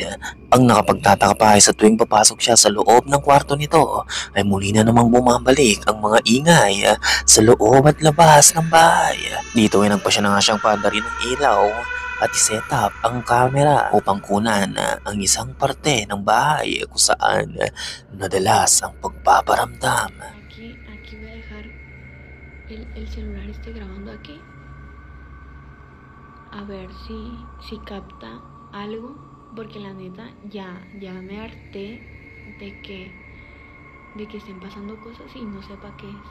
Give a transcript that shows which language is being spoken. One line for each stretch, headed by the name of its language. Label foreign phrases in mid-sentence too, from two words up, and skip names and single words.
Filipino: Ang nakapagtataka pa ay sa tuwing papasok siya sa loob ng kwarto nito ay muli na namang bumabalik ang mga ingay sa loob at labas ng bahay. Dito ay nagpa siya na nga siyang paandarin ng ilaw at iset up ang camera upang kunan ang isang parte ng bahay kung saan nadalas ang pagpaparamdam.
Spanish: Aquí voy a dejar el celular grabando aquí. A ver si capta algo, porque la neta ya me harté de que estén pasando cosas y no sepa qué es.